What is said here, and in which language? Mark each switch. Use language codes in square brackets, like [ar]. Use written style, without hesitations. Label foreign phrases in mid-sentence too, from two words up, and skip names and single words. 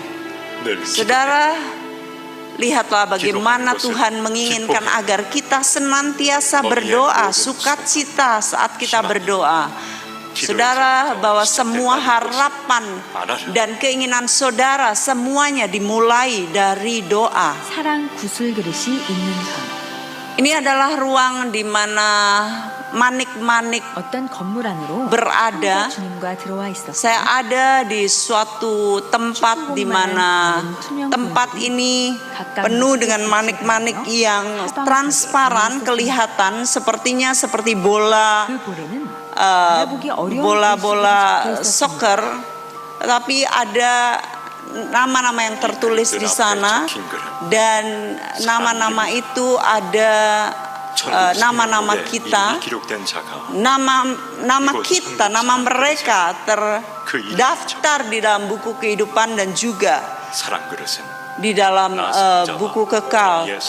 [id] Saudara, lihatlah bagaimana Tuhan menginginkan agar kita senantiasa berdoa, sukacita saat kita berdoa. Saudara, bahwa semua harapan dan keinginan saudara semuanya dimulai dari doa. [ko] 사랑 구슬 그릇이 있는 방. [id] Ini adalah ruang di mana manik-manik [ko] 어떤 건물 안으로 [id] berada. [ko] 주님과 들어와 있었어요. [id] Saya ada di suatu tempat di mana tempat ini penuh dengan manik-manik yang transparan, kelihatan sepertinya seperti bola [ko] 그 고래는 [id] bola-bola soccer, tapi ada nama-nama yang tertulis di sana dan nama-nama itu ada nama-nama kita, nama kita, nama mereka terdaftar di dalam buku kehidupan dan juga di dalam buku kekal.